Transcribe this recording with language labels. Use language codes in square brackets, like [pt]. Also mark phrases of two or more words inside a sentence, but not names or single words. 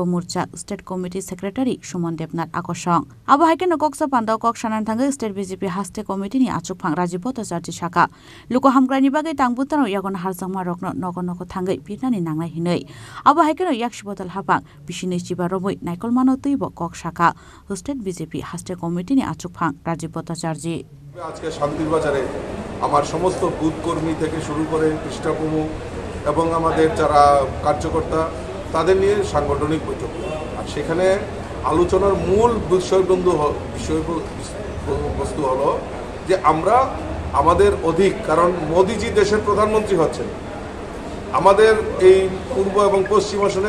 [trp] मोर्चा [en] state committee secretary [trp] सुमन देवनाथ आकर्षण अब हाइकेन कक्सा पान्दाव कक्सानान थांगे स्टेट बीजेपी हास्ते कमिटिनि आचुकफां राजीव भट्टाचार्य शाखा लुको हामग्रानि बागै तांबुतानो यागन हारजांमा रखनो नगो नगो थांगै पिरनानि नांनाय हिनै अब हाइकेन याक्षबदल हापां बिसिनै चिबा रमै नाइकल मानो तैब कक शाखा स्टेट बीजेपी हास्ते कमिटिनि आचुकफां राजीव भट्टाचार्य [bn] আজকে শান্তির বাজারে আমার সমস্ত বুথ কর্মী থেকে শুরু করে পৃষ্ঠা প্রমুখ এবং আমাদের যারা কার্যকর্তা তাদের নিয়ে সাংগঠনিক বৈঠক আর সেখানে আলোচনার মূল বিষয়বস্তু হলো যে আমরা আমাদের অধিক কারণ মোদিজি দেশের প্রধানমন্ত্রী হচ্ছেন আমাদের এই পূর্ব এবং পশ্চিম আসনে